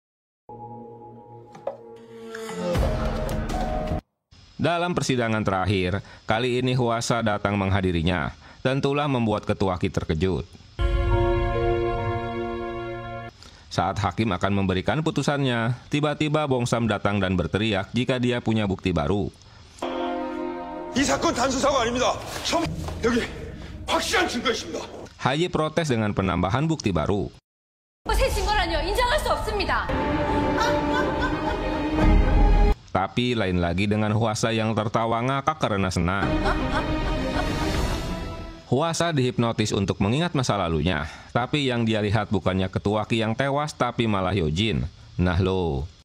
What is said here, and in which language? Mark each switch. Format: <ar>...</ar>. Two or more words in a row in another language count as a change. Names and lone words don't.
<id>Dalam persidangan terakhir, kali ini Hwasa datang menghadirinya, tentulah membuat Ketua Ki terkejut. Saat hakim akan memberikan putusannya, tiba-tiba Bongsam datang dan berteriak jika dia punya bukti baru.</id> <ko>이 사건 단순 사고 아닙니다. 여기 확실한 증거 있습니다.</ko> <id>Hayi protes dengan penambahan bukti baru.</id> <ko>새 증거라뇨. 인정할 수 없습니다.</ko> <id>Tapi lain lagi dengan Hwasa yang tertawa ngakak karena senang. Hwasa dihipnotis untuk mengingat masa lalunya, tapi yang dia lihat bukannya Ketua Ki yang tewas, tapi malah Yojin. Nah lo.</id>